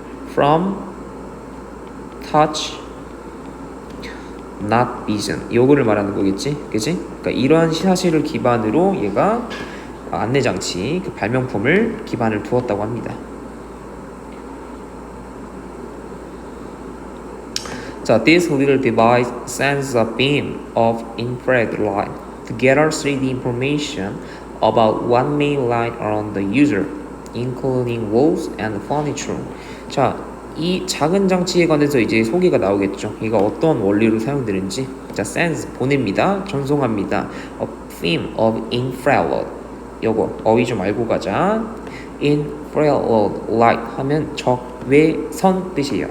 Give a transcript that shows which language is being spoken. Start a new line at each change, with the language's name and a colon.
English: From touch, not vision.
Korean: 요거를 말하는 거겠지, 그지? 그러니까 이러한 사실을 기반으로 얘가 안내 장치, 그 발명품을 기반을 두었다고 합니다.
English: 자, this little device sends a beam of infrared light to gather 3D information about what may lie around the user, including walls and furniture.
Korean: 자, 이 작은 장치에 관해서 이제 소개가 나오겠죠. 이가 어떤 원리로 사용되는지. 자, sends 보냅니다. 전송합니다.
English: A beam of infrared.
Korean: 요거 어휘 좀 알고 가자. infrared light 하면 적외선 뜻이에요.